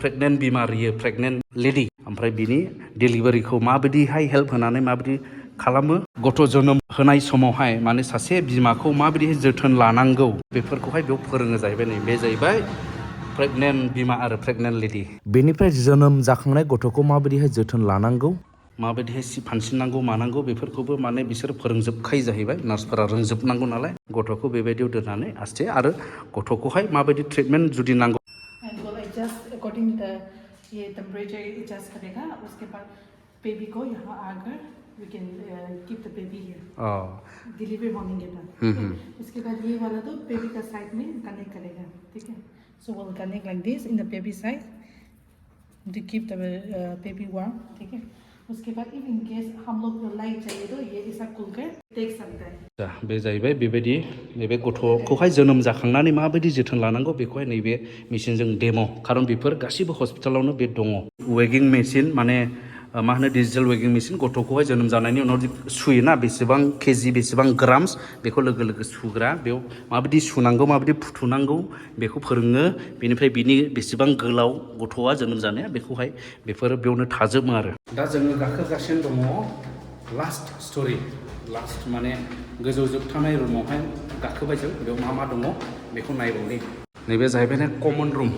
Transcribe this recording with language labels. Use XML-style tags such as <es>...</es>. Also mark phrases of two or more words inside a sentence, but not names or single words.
<brx>प्रेगनेन्ट बिमा रियो</brx> <en>pregnant lady</en> <brx>ओमफ्राय बिनि डेलिभारिखौ माबायदिहाय हेल्प होनानै माबायदि खालामो गथ' जोनोम होनाय समावहाय माने सासे बिमाखौ माबायदिहाय जोथोन लानांगौ बेफोरखौहाय बेयाव फोरोङो जाहैबाय नै बे जाहैबाय प्रेगनेन्ट बिमा आरो</brx> <en>pregnant lady</en> <brx>बेनिफ्राय जोनोम जाखांनाय गथ'खौ माबायदिहाय जोथोन लानांगौ माबायदिहाय फानसिननांगौ मानांगौ बेफोरखौबो माने बिसोर फोरोंजोबखायो जाहैबाय नार्सफोरा रोंजोबनांगौ नालाय गथ'खौ बेबायदियाव दोननानै आस्थे आरो गथ'खौहाय माबायदि ट्रिटमेन्ट जुदि नांगौ</brx> <hi>एंड वो</hi> <en>adjust according to</en> <hi>ये</hi> <en>temperature adjust</en> <hi>करेगा उसके बाद बेबी को यहाँ आकर</hi> <en>we can keep the baby here delivery</en> <hi>होने के बाद उसके बाद ये वाला तो बेबी का साइड में कनेक्ट करेगा ठीक है सो वो</hi> <en>connect like this in the baby side to keep the baby warm</en> <hi>ठीक है उसके बाद</hi> <en>if in case</en> <hi>हम लोग को लाइट चाहिए तो ये ऐसा खुलकर देख सकता है</hi> <brx>बे जाहैबाय बेबायदि नैबे गथ'खौहाय जोनोम जाखांनानै माबायदि जोथोन लानांगौ बेखौहाय नैबे मेसिनजों डेम' खारन बेफोर गासिबो हस्पिटालावनो बे दङ</brx> <en>weighing machine</en> <brx>माने मा होनो</brx> <en>digital weighing machine</en> <brx>गथ'खौहाय जोनोम जानायनि उनाव सुयोना बेसेबां केजि बेसेबां ग्राम्स बेखौ लोगो लोगो सुग्रा बेयाव माबायदि सुनांगौ माबायदि फुथुनांगौ बेखौ फोरोङो बेनिफ्राय बिनि बेसेबां गोलाव गथ'आ जोनोम जानाया बेखौहाय बेफोर बेयावनो थाजोबो आरो दा जोङो गाखोगासिनो दङ</brx> <en>last story last</en> <brx>माने गोजौ जोबथानाय रुमावहाय गाखोबाय जों बेयाव मा मा दङ बेखौ नायबावनि नैबे जाहैबाय कमन</brx>